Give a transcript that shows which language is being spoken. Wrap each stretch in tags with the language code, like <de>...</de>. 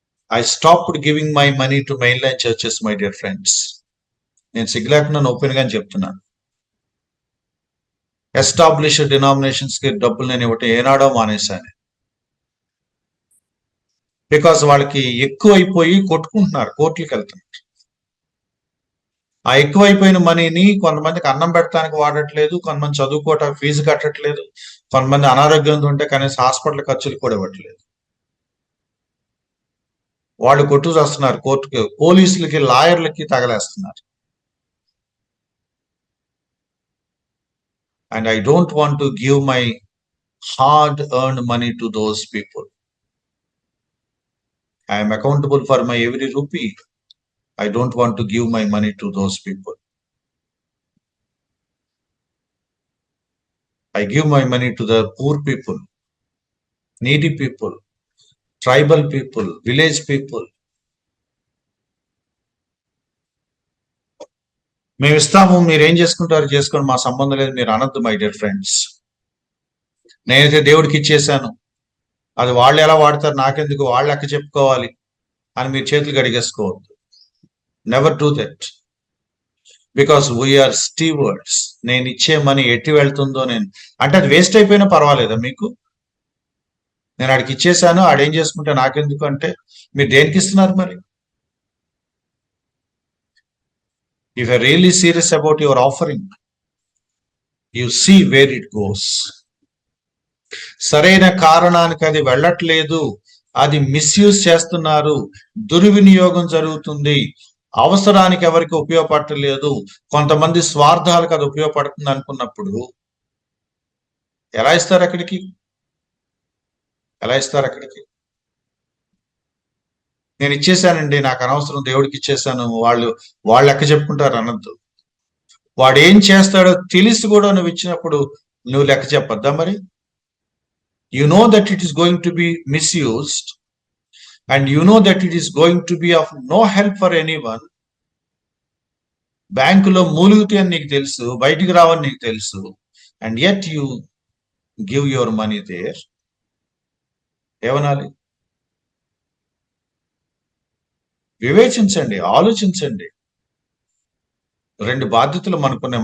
<en>I stopped giving my money to mainline churches, my dear friends.</en> <te>నేను సిగ్గులేకుండా open గా చెప్తున్నాను. Established denominations కి డబ్బులు నేను ఇవ్వటం ఏనాడో మానేశాను. బికాస్ వాళ్ళకి ఎక్కువైపోయి కొట్టుకుంటున్నారు, కోర్టులకు వెళ్తున్నారు. ఆ ఎక్కువైపోయిన మనీని కొంతమందికి అన్నం పెట్టడానికి వాడట్లేదు, కొంతమంది చదువుకోవటానికి ఫీజు కట్టట్లేదు, కొంతమంది అనారోగ్యంతో ఉంటే కనీసం హాస్పిటల్ ఖర్చులు కూడా ఇవ్వట్లేదు. వాళ్ళు కొట్టు చేస్తున్నారు, కోర్టుకి, పోలీసులకి, లాయర్లకి తగలేస్తున్నారు.</te> <en>And I don't want to give my hard earned money to those people. I am accountable for my every rupee. I don't want to give my money to those people. I give my money to the poor people, needy people, tribal people, village people.</en> <te>మేము ఇస్తాము, మీరు ఏం చేసుకుంటారు చేసుకోండి, మా సంబంధం లేదు మీరు అనద్దు</te> <en>My dear friends.</en> <te>నేనైతే దేవుడికి ఇచ్చేసాను, అది వాళ్ళు ఎలా వాడతారు నాకెందుకు, వాళ్ళు లెక్క చెప్పుకోవాలి అని మీరు చేతులు కడిగేసుకోవద్దు.</te> <en>Never do that, because we are stewards.</en> <te>నేను ఇచ్చే మనీ ఎట్టి వెళ్తుందో నేను అంటే అది వేస్ట్ అయిపోయినా పర్వాలేదా మీకు? నేను ఆడికి ఇచ్చేసాను, ఆడేం చేసుకుంటే నాకెందుకు అంటే మీరు దేనికి ఇస్తున్నారు మరి?</te> <en>If you're really serious about your offering, you see where it goes.</en> <te>సరైన కారణానికి అది వెళ్ళట్లేదు, అది మిస్యూజ్ చేస్తున్నారు, దుర్వినియోగం జరుగుతుంది, అవసరానికి ఎవరికి ఉపయోగపడలేదు, కొంతమంది స్వార్థాలకు అది ఉపయోగపడుతుంది అనుకున్నప్పుడు ఎలా ఇస్తారు అక్కడికి? నేను ఇచ్చేసానండి, నాకు అనవసరం, దేవుడికి ఇచ్చేసాను, వాళ్ళు లెక్క చెప్పుకుంటారు అనద్దు. వాడు ఏం చేస్తాడో తెలిసి కూడా నువ్వు ఇచ్చినప్పుడు నువ్వు లెక్క చెప్పొద్దా మరి?</te> <en>You know that it is going to be misused and you know that it is going to be of no help for anyone.</en> <te>బ్యాంకులో మూలుగుతే అని నీకు తెలుసు, బయటికి రావని నీకు తెలుసు,</te> <en>and yet you give your money there.</en> <te>ఏమనాలి? వివేచించండి, ఆలోచించండి. రెండు బాధ్యతలు మనకున్నాయి.</te>